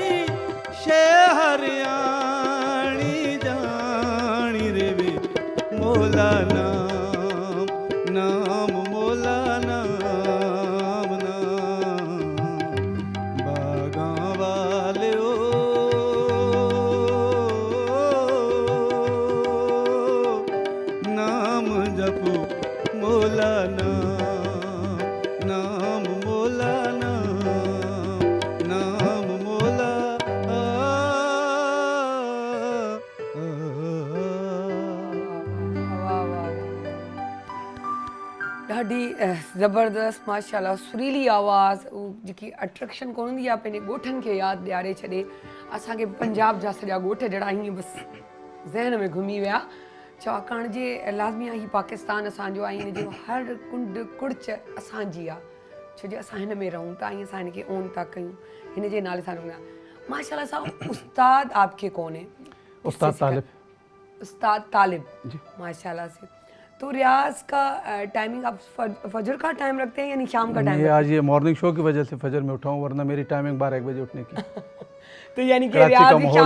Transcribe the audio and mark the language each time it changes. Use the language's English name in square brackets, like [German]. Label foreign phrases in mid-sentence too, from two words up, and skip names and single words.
[Punjabi] ਸ਼ਹਿਰੀਆਣੀ ਜਾਨੀ ਰੇ ਵੇ ਮੌਲਾ ਨਾਮ ਨਾਮ ਮੌਲਾ ਨਾਮ ਨਾਮ ਬਾਗਾ ਵਾਲੇ ਓ ਨਾਮ ਜਪੋ ਮੌਲਾ ਨਾਮ ਨਾਮ ਮੌਲਾ ਨਾਮ ਮੌਲਾ [Sindhi] ॾाढी ज़बरदस्त माशाल्लाह सुरीली आवाज़ जेकी अट्रैक्शन कोन हूंदी आहे पंहिंजे ॻोठनि खे यादि ॾियारे छॾे असांखे पंजाब जा सॼा ॻोठ जहिड़ा हीअं बसि ज़हन में घुमी विया छाकाणि जे लाज़मी आहे ही पाकिस्तान असांजो आहे हिन जो हर कुंड कुड़च असांजी आहे छो जो असां हिन में रहूं था ऐं असां हिनखे ओन था कयूं हिन जे नाले सां रहूं था माशाल्लाह सां [Urdu] استاد آپکے کون ہے استاد طالب استاد طالب جی. ماشاءاللہ سے تو ریاض کا ٹائمنگ آپ فجر کا ٹائم رکھتے ہیں یعنی شام کا ٹائم یہ آج یہ [English] morning show [Urdu] کی وجہ سے فجر میں اٹھا ہوں ورنہ میری ٹائمنگ 12-1 بجے اٹھنے کی تو یعنی کہ کراچی کا ریاض بھی ماحول